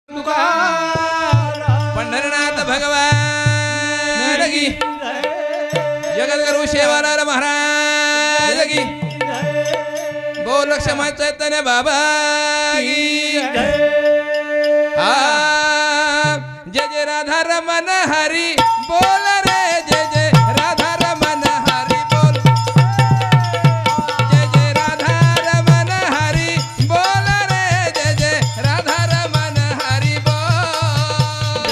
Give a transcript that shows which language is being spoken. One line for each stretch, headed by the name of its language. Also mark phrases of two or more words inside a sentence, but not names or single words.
Hindi: पंढरनाथ भगवान की जगद्गुरु शेवालाल महाराज की बोल क्षमा चैतन्य बाबा की जय जय राधा रमन हरि बोल रे जय जय राधा रमन हरि बोल जय जय राधा रमन हरि बोल रे जय जय राधा रमन हरि बोल